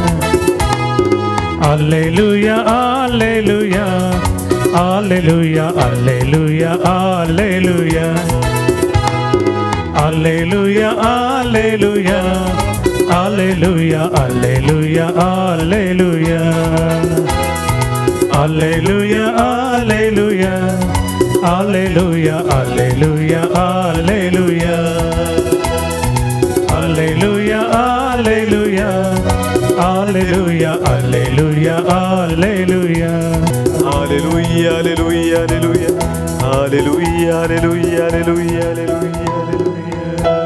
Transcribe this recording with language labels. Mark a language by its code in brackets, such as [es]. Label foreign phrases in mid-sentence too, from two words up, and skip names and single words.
[kn] ಹಲ್ಲೆಲೂಯಾ ಹಲ್ಲೆಲೂಯಾ ಹಲ್ಲೆಲೂಯಾ ಹಲ್ಲೆಲೂಯಾ ಹಲ್ಲೆಲೂಯಾ ಹಲ್ಲೆಲೂಯಾ ಹಲ್ಲೆಲೂಯಾ ಹಲ್ಲೆಲೂಯಾ ಹಲ್ಲೆಲೂಯಾ ಹಲ್ಲೆಲೂಯಾ ಹಲ್ಲೆಲೂಯಾ ಹಲ್ಲೆಲೂಯಾ [en] Hallelujah, hallelujah, hallelujah. Hallelujah, hallelujah. Hallelujah, hallelujah, hallelujah. Hallelujah, hallelujah, hallelujah. Hallelujah, hallelujah, hallelujah, hallelujah, hallelujah.